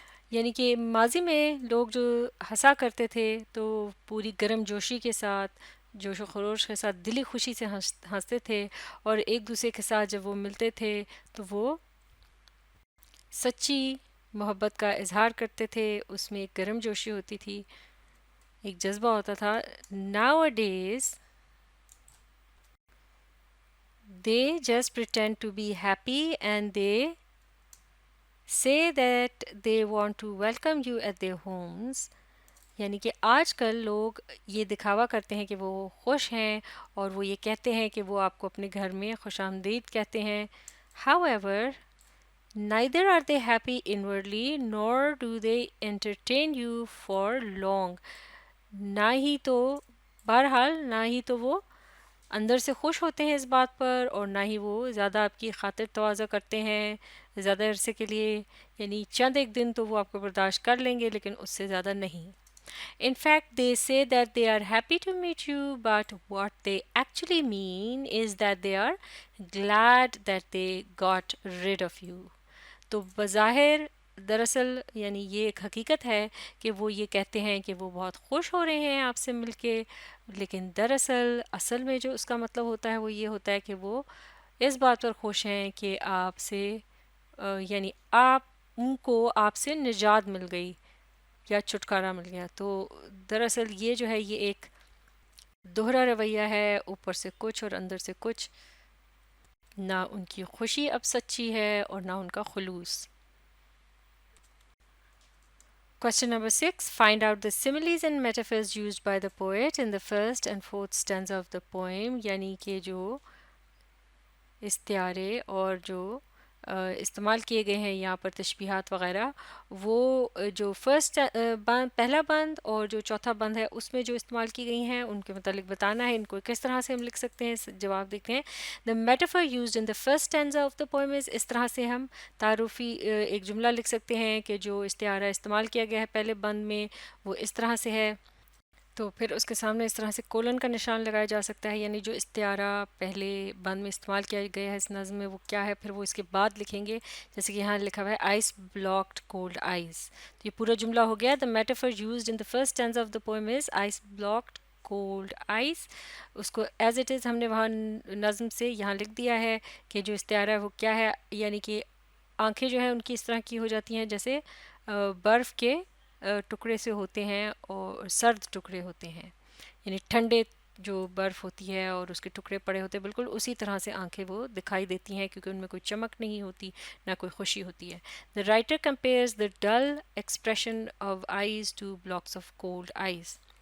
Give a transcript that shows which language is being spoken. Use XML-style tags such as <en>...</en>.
<ur>یعنی کہ ماضی میں لوگ جو ہنسا کرتے تھے تو پوری گرم جوشی کے ساتھ، جوش و خروش کے ساتھ، دلی خوشی سے ہنستے تھے اور ایک دوسرے کے ساتھ جب وہ ملتے تھے تو وہ سچی محبت کا اظہار کرتے تھے. اس میں ایک گرم جوشی ہوتی تھی، ایک جذبہ ہوتا تھا.</ur> <en>Nowadays they just pretend to be happy and they say that they want to welcome you at their homes.</en> <ur>یعنی کہ آج کل لوگ یہ دکھاوا کرتے ہیں کہ وہ خوش ہیں اور وہ یہ کہتے ہیں کہ وہ آپ کو اپنے گھر میں خوش آمدید کہتے ہیں.</ur> <en>However, neither are they happy inwardly nor do they entertain you for long.</en> <ur>نہ ہی تو بہرحال نہ ہی تو وہ اندر سے خوش ہوتے ہیں اس بات پر اور نہ ہی وہ زیادہ آپ کی خاطر تواضع کرتے ہیں زیادہ عرصے کے لیے. یعنی چند ایک دن تو وہ آپ کو برداشت کر لیں گے لیکن اس سے زیادہ نہیں.</ur> <en>In fact, they say that they are happy to meet you, but what they actually mean is that they are glad that they got rid of you.</en> <ur>تو بظاہر دراصل یعنی یہ ایک حقیقت ہے کہ وہ یہ کہتے ہیں کہ وہ بہت خوش ہو رہے ہیں آپ سے مل کے، لیکن دراصل اصل میں جو اس کا مطلب ہوتا ہے وہ یہ ہوتا ہے کہ وہ اس بات پر خوش ہیں کہ آپ سے یعنی آپ ان کو آپ سے نجات مل گئی یا چھٹکارا مل گیا. تو دراصل یہ جو ہے یہ ایک دوہرا رویہ ہے، اوپر سے کچھ اور اندر سے کچھ. نہ ان کی خوشی اب سچی ہے اور نہ ان کا خلوص.</ur> <en>Question number 6. Find out the similes and metaphors used by the poet in the first and fourth stanza of the poem.</en> <ur>یعنی کہ جو استعارے اور جو استعمال کیے گئے ہیں یہاں پر تشبیہات وغیرہ، وہ جو فرسٹ پہلا بند اور جو چوتھا بند ہے اس میں جو استعمال کی گئی ہیں ان کے متعلق بتانا ہے. ان کو کس طرح سے ہم لکھ سکتے ہیں، جواب دیکھتے ہیں.</ur> <en>the metaphor used in the first stanza of the poem is،</en> <ur>اس طرح سے ہم تعارفی ایک جملہ لکھ سکتے ہیں کہ جو استعارہ استعمال کیا گیا ہے پہلے بند میں وہ اس طرح سے ہے. تو پھر اس کے سامنے اس طرح سے کولن کا نشان لگایا جا سکتا ہے، یعنی جو استعارہ پہلے بند میں استعمال کیا گیا ہے اس نظم میں وہ کیا ہے، پھر وہ اس کے بعد لکھیں گے. جیسے کہ یہاں لکھا ہوا ہے</ur> <en>Ice blocked cold eyes.</en> <ur>تو یہ پورا جملہ ہو گیا.</ur> <en>The metaphor used in the first stanza of the poem is ice blocked cold ice.</en> <ur>اس کو</ur> <en>as it is</en> <ur>ہم نے وہاں نظم سے یہاں لکھ دیا ہے کہ جو استعارہ ہے وہ کیا ہے، یعنی کہ آنکھیں جو ہیں ان کی اس طرح کی ہو جاتی ہیں جیسے برف کے ٹکڑے سے ہوتے ہیں اور سرد ٹکڑے ہوتے ہیں، یعنی ٹھنڈے جو برف ہوتی ہے اور اس کے ٹکڑے پڑے ہوتے ہیں بالکل اسی طرح سے آنکھیں وہ دکھائی دیتی ہیں کیونکہ ان میں کوئی چمک نہیں ہوتی نہ کوئی خوشی ہوتی ہے.</ur> <en>The writer compares the dull expression of eyes to blocks of cold eyes.</en>